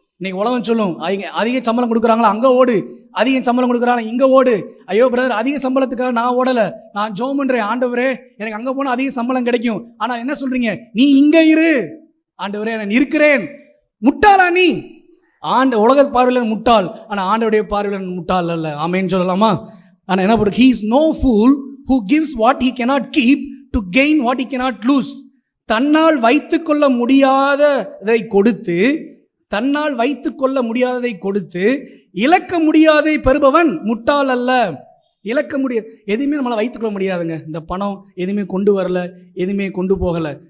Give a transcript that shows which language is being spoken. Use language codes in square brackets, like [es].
[ta] இன்னைக்கு உலகம் சொல்லும், அதிக சம்பளம் கொடுக்குறாங்களா அங்கே ஓடு, அதிக சம்பளம் கொடுக்குறாங்களா இங்கே ஓடு. ஐயோ பிரதர், அதிக சம்பளத்துக்காக நான் ஓடலை, நான் ஜெபம் பண்ணுறேன், ஆண்டவரே எனக்கு அங்கே போனால் அதிக சம்பளம் கிடைக்கும். ஆனால் என்ன சொல்றீங்க? நீ இங்கே இரு, ஆண்டவரே நான் இருக்கிறேன். முட்டாளா நீ? உலக பார்வையில் முட்டாள், ஆனால் ஆண்டவருடைய பார்வையில் முட்டாள் அல்ல. ஆமேன்னு சொல்லலாமா? ஆனால் என்ன போட்டு, [en] he is no fool who gives what he cannot keep to gain what he cannot lose. [ta] தன்னால் வைத்துக்கொள்ள முடியாததை கொடுத்து, தன்னால் வைத்துக்கொள்ள முடியாததை கொடுத்து இழக்க முடியாதை பெறுபவன் முட்டாள் அல்ல. இழக்க முடியாது, எதுவுமே நம்மளால் வைத்துக்கொள்ள முடியாதுங்க. இந்த பணம் எதுவுமே கொண்டு வரல, எதுவுமே கொண்டு போகலை.